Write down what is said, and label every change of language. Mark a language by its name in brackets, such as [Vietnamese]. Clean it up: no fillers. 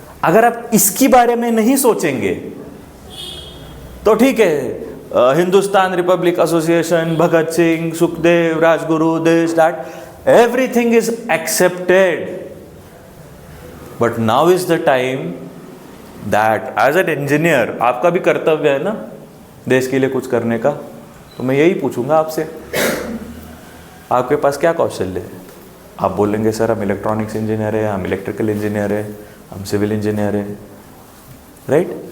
[Hindi] अगर आप इसकी बारे में नहीं सोचेंगे तो ठीक है. [English] Hindustan Republic Association, Bhagat Singh, Sukhdev, Rajguru, this, that, everything is accepted. But now is the time that as an engineer, [Hindi] आपका भी कर्तव्य है ना देश के लिए कुछ करने का. तो मैं यही पूछूंगा आपसे, आपके पास क्या कौशल्य है? आप बोलेंगे सर हम इलेक्ट्रॉनिक्स इंजीनियर है, हम इलेक्ट्रिकल इंजीनियर है, हम सिविल इंजीनियर है, राइट?